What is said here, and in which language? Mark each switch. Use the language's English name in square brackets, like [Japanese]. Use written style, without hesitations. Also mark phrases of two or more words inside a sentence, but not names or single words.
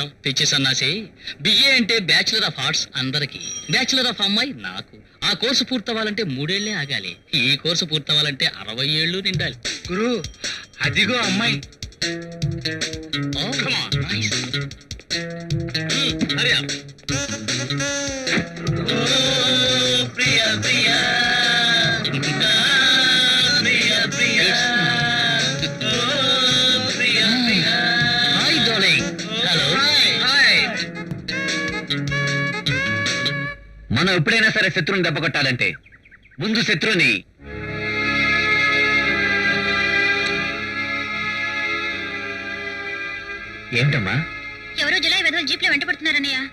[Telugu] పిచ్చి సన్నాసి, బిఏ అంటే [English] bachelor of arts [Telugu] అందరికి, [English] bachelor of [Telugu] అమ్మాయి నాకు. ఆ కోర్సు పూర్తవ్వాలంటే 3 ఏళ్లే ఆగాలి. ఈ కోర్సు పూర్తవ్వాలంటే 60 ఏళ్ళు నిండాలి. గురు, అదిగో అమ్మాయి. [English] Oh, come on, nice. Hurry up. Oh, Priya, Priya. Priya, Priya. Oh, Priya, Priya. Hi, darling. Hello. Hi. [Telugu] మనం ఎప్పుడైనా సరే శత్రువుని దెబ్బ కొట్టాలంటే ముందు శత్రువుని ఏమిటమ్మా? ఎవరో జులై వెధవలు జీప్లో వెంట పడుతున్నారన్నయ్య.